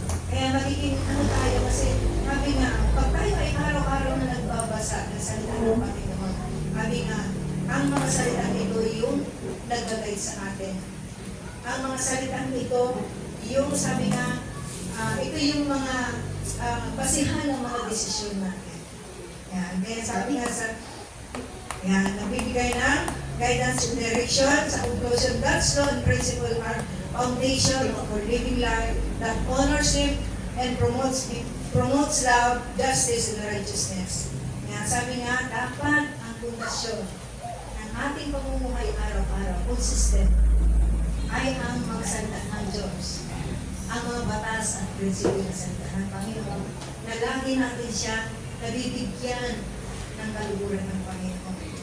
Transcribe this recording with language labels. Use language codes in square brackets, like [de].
[tl] Kaya magiging tayo kasi sabi nga, pag tayo ay araw-araw na nagbabasa ng salita ng Panginoon, sabi nga, ang mga salita nito yung nag-guide sa atin. Ang mga salita nito, yung sabi nga, ito yung mga basihan ng mga desisyon natin. Yan. Kaya sabi nga nagbibigay ng [en] guidance and direction [tl] sa conclusion. [en] God's law and principle are foundation of our living life that honors Him and promotes love, justice, and righteousness. [tl] Yan. Sabi nga, dapat ang pundasyon ng ating pamumuhay araw-araw, consistent, ay ang mga salita ng Diyos. Ang mga batas at prinsipyo ng salita ng Panginoon, na lagi natin siya nabibigyan ng kaluguran ng Panginoon.